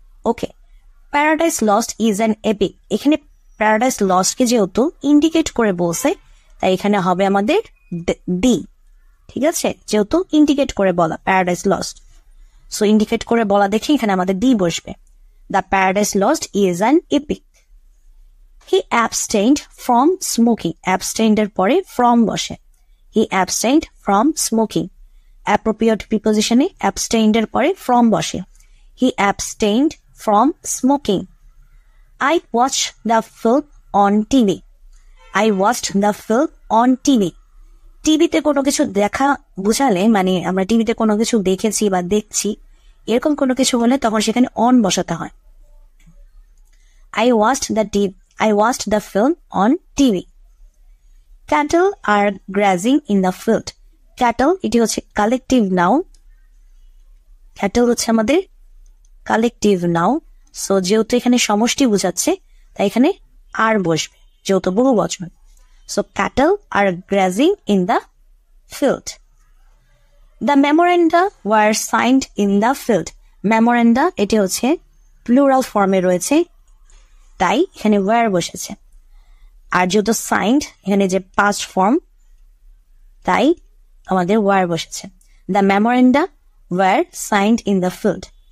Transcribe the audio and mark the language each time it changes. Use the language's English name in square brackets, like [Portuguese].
[English] Okay, Paradise Lost is an epic. [Bangla] এখানে paradise লস্টকে যেহেতু indicate করে বলছে তাই এখানে হবে আমাদের ডি। ঠিক আছে, যেহেতু ইন্ডিকেট করে বলা প্যারাডাইস লস্ট, সো ইন্ডিকেট করে বলা দেখে এখানে আমাদের ডি বসবে। [English] The Paradise Lost is an epic. He abstained from smoking. [Bangla] Abstained এর পরে from বসে। [English] He abstained from smoking. [Bangla] Appropriate preposition A abstained এর পরে from বসে। [English] He abstained from smoking. I watched the film on TV. I watched the film on TV. [Bangla] টিভিতে কোনো কিছু দেখা বুঝালে মানে আমরা টিভিতে কোনো কিছু দেখেছি বা দেখছি এরকম কোনো কিছু হলে তখন সেখানে অন বসাতে হয়। [English] I watched the film on TV. Cattle are grazing in the field. [Bangla] Cattle এটি হচ্ছে কালেকটিভ নাউন। Cattle হচ্ছে আমাদের কালেকটিভ নাউন। সো যেহেতু এখানে সমষ্টি বোঝাচ্ছে তাই এখানে আর বসবে যেহেতু বহু বচন। [English] So cattle are grazing in the field. The memoranda were signed in the field. [Bangla] Memoranda এটি হচ্ছে প্লুরাল ফর্মে রয়েছে তাই এখানে ওয়্যার বসেছে। আর যেহেতু সাইন্ড এখানে যে পাস্ট ফর্ম তাই আমাদের ওয়ার বসেছে। [English] The memoranda were signed in the field.